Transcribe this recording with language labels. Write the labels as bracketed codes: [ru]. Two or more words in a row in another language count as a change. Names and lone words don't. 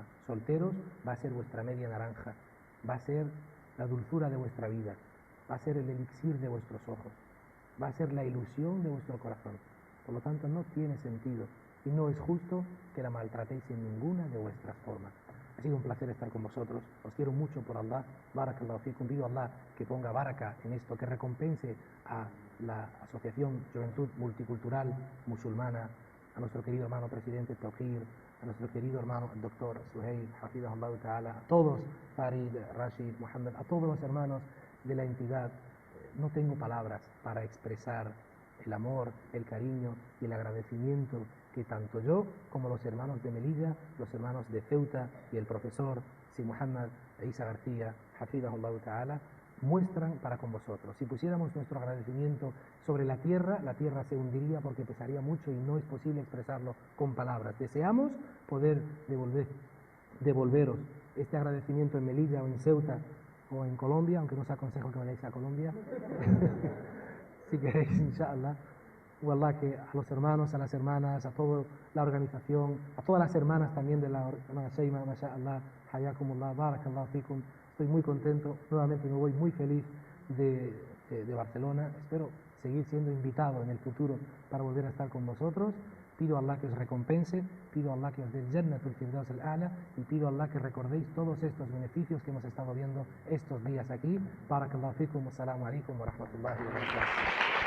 [es] Solteros, va a ser vuestra media naranja, va a ser la dulzura de vuestra vida, va a ser el elixir de vuestros ojos, va a ser la ilusión de vuestro corazón. Por lo tanto, no tiene sentido y no es justo que la maltratéis en ninguna de vuestras formas. Ha sido un placer estar con vosotros, os quiero mucho por Allah, [ar] بارك الله فيكم, [es] pido a Allah que ponga baraka en esto, que recompense a la Asociación Juventud Multicultural Musulmana, a nuestro querido hermano presidente Tawqir, a nuestro querido hermano el doctor Suhail, [ar] حفظه الله تعالى, [es] a todos, Farid, Rashid, Muhammad, a todos los hermanos de la entidad. No tengo palabras para expresar el amor, el cariño y el agradecimiento que tanto yo como los hermanos de Melilla, los hermanos de Ceuta y el profesor Si Muhammad Isa García, [ar] حفظه الله تعالى, [es] muestran para con vosotros. Si pusiéramos nuestro agradecimiento sobre la tierra se hundiría porque pesaría mucho y no es posible expresarlo con palabras. Deseamos poder devolveros este agradecimiento en Melilla o en Ceuta o en Colombia, aunque no os aconsejo que vayáis a Colombia. Si queréis, inshallah. Wallah, que a los hermanos, a las hermanas, a toda la organización, a todas las hermanas también de la hermana Sheima, [ar] ما شاء الله حياكم الله بارك الله فيكم. [es] Estoy muy contento, nuevamente me voy muy feliz de Barcelona. Espero seguir siendo invitado en el futuro para volver a estar con vosotros. Pido a Allah que os recompense, pido a Allah que os dé el [ar] جنة الفردوس الأعلى [es] y pido a Allah que recordéis todos estos beneficios que hemos estado viendo estos días aquí. [ar] بارك الله فيكم والسلام عليكم ورحمة الله وبركاته.